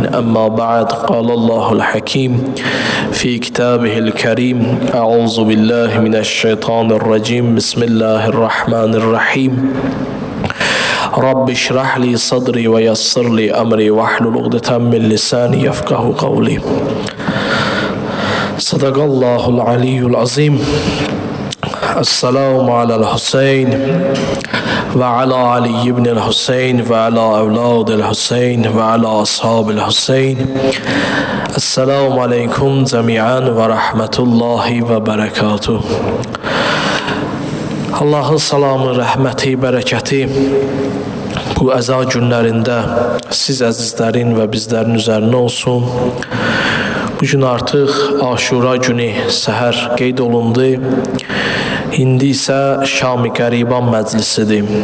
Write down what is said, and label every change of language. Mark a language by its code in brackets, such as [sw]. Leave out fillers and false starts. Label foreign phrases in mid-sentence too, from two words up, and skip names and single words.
[ar] أما بعد، قال الله الحكيم في كتابه الكريم: أعوذ بالله من الشيطان الرجيم. بسم الله الرحمن الرحيم. رب اشرح لي صدري ويسر لي أمري واحلل عقدة من لساني يفقهوا قولي. صدق الله العلي العظيم. السلام على الحسين وعلى علي بن الحسين وعلى أولاد الحسين وعلى أصحاب الحسين. السلام عليكم جميعا ورحمة الله وبركاته. [az] Allah'ın salamı, rəhməti, bərəkəti bu əza günlərində siz əzizlərin və bizlərin üzərinə olsun. Bugün artıq Aşura günü səhər qeyd olundu. İndi isə Şam-ı Qəriban məclisidir.